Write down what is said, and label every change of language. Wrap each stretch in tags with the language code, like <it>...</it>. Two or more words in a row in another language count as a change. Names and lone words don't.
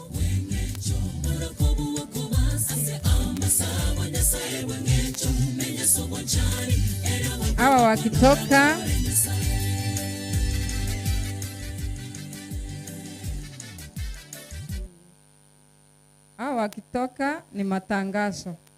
<guz>Sawa nyasaye wengecho menya</guz> <sw>Hawa wakitoka ni matangazo.</sw>